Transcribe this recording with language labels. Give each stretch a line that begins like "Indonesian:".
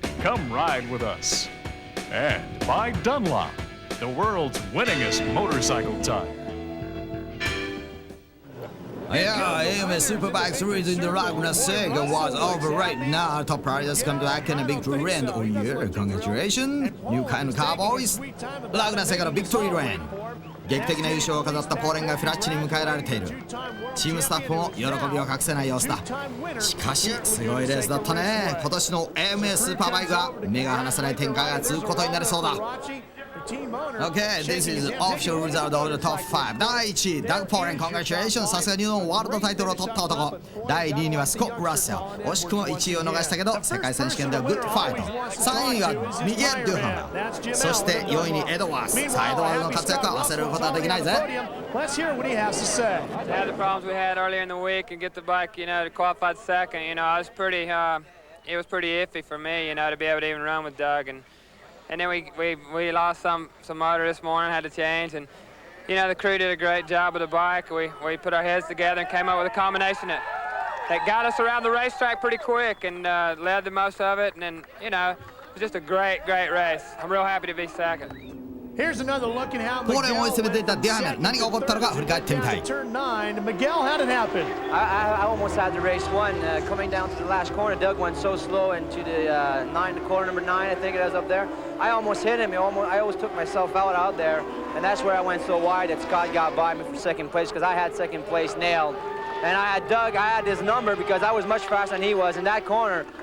English: Come ride with us. And by Dunlop, the world's winningest motorcycle tire. Yeah, AMA Superbike Series in the Laguna SECA was over right now. Top riders come back in a victory lane. Oh yeah, congratulations, new kind of cowboys.
Japanese: Laguna SECA のビクトリーレーン。劇的な優勝を飾ったポーレンがフラッチに迎えられている。チームスタッフも喜びを隠せない様子だ。しかしすごいレースだったね。今年の AMA スーパーバイクは目が離せない展開が続くことになりそうだ。
English: Okay, this is the official result of the top 5.
Japanese: 第1位、ダグ・ポーレン、
English: congratulations。
Japanese: さすがにワールドタイトルを取った男。第2位にはスコット・ラッセル。惜しくも1位を逃したけど、世界選手権ではグッドファイト。 3位はミゲル・デュハマ。そして4位にエドワース。さあ、エドワースの活躍は忘れることはできないぜ。
English: Let's hear what he has to say. To have the problems we had earlier in the week and get the bike, to qualify second, I was pretty, it was pretty iffy for me, to be able to even run with Doug. And then we lost some motor this morning, had to change, and the crew did a great job with the bike. We put our heads together and came up with a combination that got us around the racetrack pretty quick and led the most of it. And then it was just a great race. I'm real happy to be second. Here's another look at how
Japanese: ポーレンを追い詰めていたデュハメル、何が起こったのか振り返ってみたい。
English: Turn 9, Miguel, how did it happen? I almost had the race won. Coming down to the last corner, Doug went so slow into the corner number 9, I think it was up there. I almost hit him. I always took myself out there, and that's where I went so wide that Scott got by me for second place because I had second place nailed. And I had Doug, I had his number because I was much faster than he was in that corner.